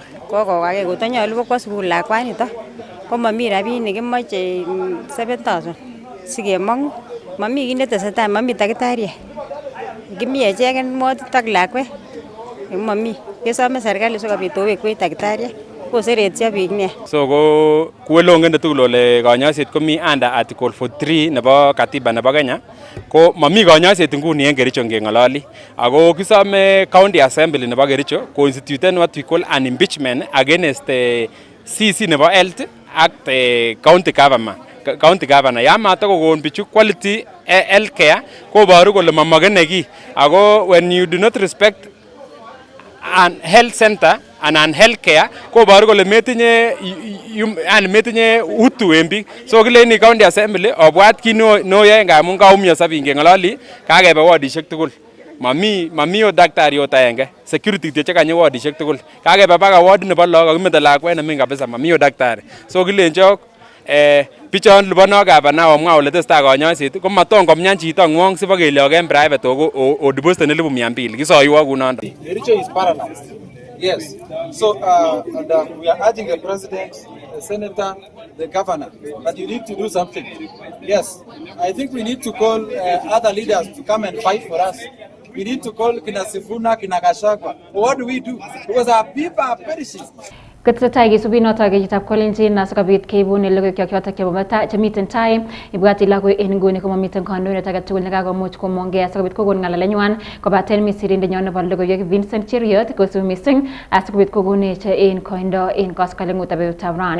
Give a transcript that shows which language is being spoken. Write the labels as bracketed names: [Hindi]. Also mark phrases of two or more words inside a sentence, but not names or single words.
[Kalenjin] Kokokake kotonyolu kokwo sukul lakwanito. Komami rabinik kimoche 7,000 sikemong. Mami kit netesetai, mami takitariek. Kimi echeken motit ak lakwet. Mami. Kesome serikali sikobit kowekwech takitariek. Koseretyo biik nia. So ko kuwelongen tugul ole konyoiset komi [English] under article 43 [Kalenjin] nebo katiba nebo Kenya. Ko mami konyoiset nguni en Kericho ngengololi. Ako kisome [English] county assembly [Kalenjin] nebo Kericho [English] constituten what we call an impeachment against the CC [Kalenjin] nebo health ak [English] the county governor. [Kalenjin] Yamata kokon bichu [English] quality health care [Kalenjin] koboru kole mamagene ki. Ako [English] when you do not respect an health center and an health care [Kalenjin] koboru kole metinye utu en biik. So kileni [English] county assembly [Kalenjin] obwat kit noyoe ngamun kaumioso biik ngengololi kakebe wardishek tugul. Mami o daktari ot aenge. Security che kanye wardishek tugul. Kakebe baka ward nebo lagok kakimete lakwet neming kabisa mami o daktari. So kilenjok bichon libono gavana omwa ole testai konyoiset ko maton komnyan chito ngwong sibo kelyok en private o deposit ne 200 kisoiwo kunondo. [English] Kericho is paralyzed. Yes. So we are urging the president, the senator, the governor that you need to do something. Yes. I think we need to call other leaders to come and fight for us. We need to call Kina Sifuna, Kina Gachagua. What do we do? Because our people are perishing. [Kalenjin] Ketesetai kesubi notok chitab kolenjin asikobit keibun logoiwek chotok chebo chemiten tai ibwati lagoi en nguni komamiten kandoindet age tugul nekakomuch komongei asikobit kokon ng'alalenywan kobaten misirindenyon nebo logoiwek Vincent Cheriot kosubi mising asikobit kokonech en koindo en koskoleng'utab betutab rani.